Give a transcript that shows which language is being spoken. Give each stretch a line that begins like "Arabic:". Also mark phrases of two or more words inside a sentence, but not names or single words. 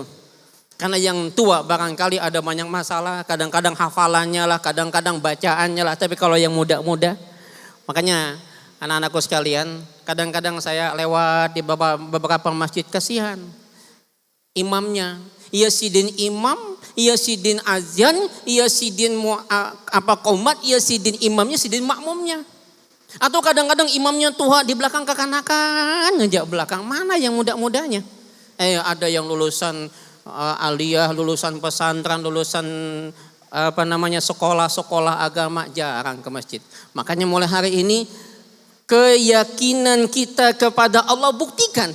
Indonesian: Karena yang tua barangkali ada banyak masalah, kadang-kadang hafalannya lah, kadang-kadang bacaannya lah. Tapi kalau yang muda-muda, makanya anak-anakku sekalian, kadang-kadang saya lewat di beberapa masjid, kasihan. imamnya.
Banjar: Ia sidin imam, ia sidin azan, ia sidin qomat, ia sidin imamnya, sidin makmumnya. Atau kadang-kadang imamnya tua di belakang kekanakan ngejak belakang.
Indonesian: Mana yang muda-mudanya? Ada yang lulusan aliyah, lulusan pesantren, lulusan sekolah-sekolah agama, jarang ke masjid. Makanya mulai hari ini keyakinan kita kepada Allah buktikan.